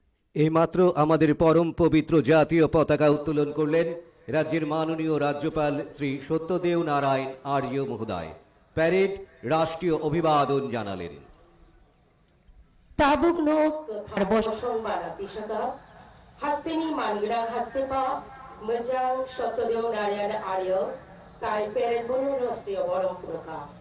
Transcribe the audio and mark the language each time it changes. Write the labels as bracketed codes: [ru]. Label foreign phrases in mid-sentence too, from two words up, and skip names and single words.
[bn] এইমাত্র আমাদের পরম পবিত্র জাতীয় পতাকা উত্তোলন করলেন রাজ্যের মাননীয় রাজ্যপাল শ্রী সত্যদেও নারায়ণ আর্য মহোদয়। প্যারেড রাষ্ট্রীয় অভিবাদন জানালেন। [trp] Tabuk nok harbosong banatisaka hasteni mangrang hastepa mejang Satyadeo Narayan Arya tai peret bono rastio borom proka